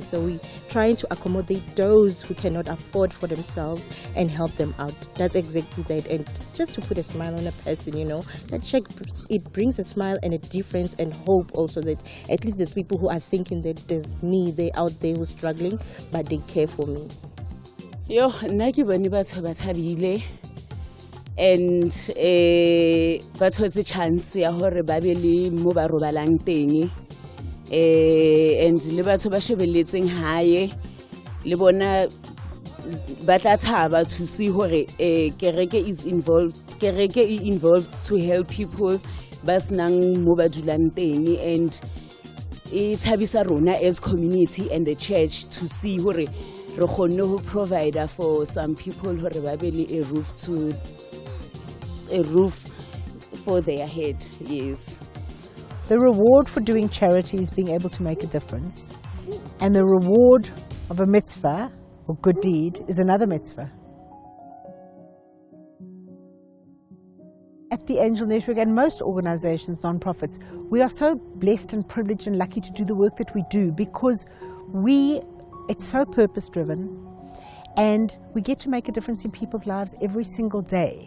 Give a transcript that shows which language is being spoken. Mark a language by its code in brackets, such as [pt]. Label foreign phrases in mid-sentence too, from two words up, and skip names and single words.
[en] So we're trying to accommodate those who cannot afford for themselves and help them out. That's exactly that. And just to put a smile on a person, that check, it brings a smile and a difference and hope also that at least there's people who are thinking that there's me, they're out there who's struggling, but they care for me. [st] Yo, nna ke bone batho ba thabile and ba thotse chance ya hore ba be le mo ba robalang teng and le batho ba shebelletseng hae le bona ba tla thaba [en] to see [st] hore kereke [en] is involved to help people [st] ba snang mo ba dulang teng, and e thabisa rona [en] as community and the church to see [st] hore re kgonne ho [en] provide for some people [st] hore ba be le [en] a roof for their head. Yes. The reward for doing charity is being able to make a difference, and the reward of a mitzvah or good deed is another mitzvah. At the Angel Network and most organizations, non-profits, we are so blessed and privileged and lucky to do the work that we do because it's so purpose-driven, and we get to make a difference in people's lives every single day.